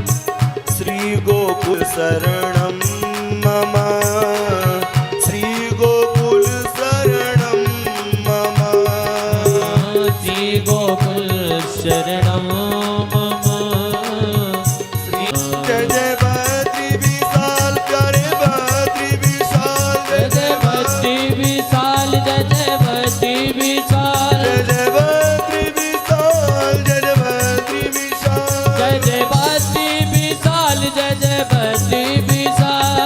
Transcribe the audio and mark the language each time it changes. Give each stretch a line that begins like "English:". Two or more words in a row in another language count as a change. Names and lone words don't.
Sanskrit: श्री गोकुल शरणं मम श्री गोकुल शरणं मम श्री गोकुल शरणं मम श्री
Hindi: जय जय बद्री विशाल प्यारे बद्री विशाल जय जय बद्री विशाल जय जय बद्री विशाल जय जय बद्री विशाल जय जय बद्री विशाल जय जय बद्री विशाल जय जय बद्री विशाल